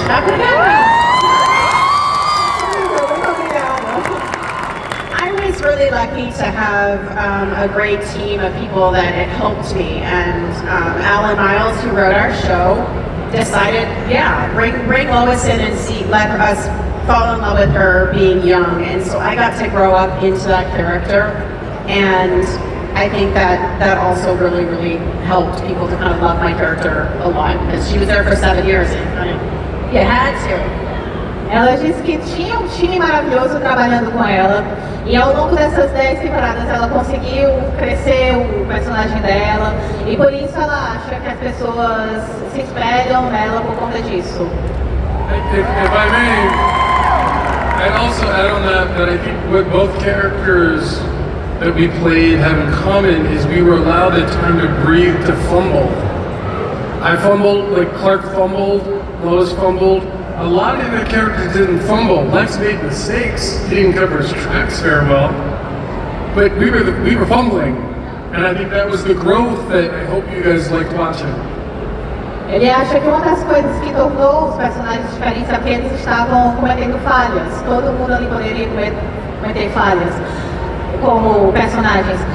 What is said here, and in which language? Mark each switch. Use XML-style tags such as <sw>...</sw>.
<en>I was really lucky to have a great team of people that had helped me, and Alan Miles, who wrote our show, decided, yeah, bring Lois in and let us fall in love with her being young. And so I got to grow up into that character, and I think that also really, really helped people to kind of love my character a lot, because she was there for 7 years, and you had to.</en> <pt>Ela disse que tinha um time maravilhoso trabalhando com ela e ao longo dessas 10 temporadas ela conseguiu crescer o personagem dela e por isso ela acha que as pessoas se espelham nela por conta disso.</pt> <en>If I may, I'd also add on that I think what both characters that we played have in common is we were allowed the time to breathe, to fumble. I fumbled, like Clark fumbled, Lois fumbled. A lot of the characters didn't fumble. Lex made mistakes. He didn't cover his tracks very well. But we were fumbling. And I think that was the growth that I hope you guys liked watching.</en> <pt>Ele acha que uma das coisas que tornou os personagens diferentes é que eles estavam cometendo falhas. Todo mundo ali poderia cometer falhas como personagens.</pt>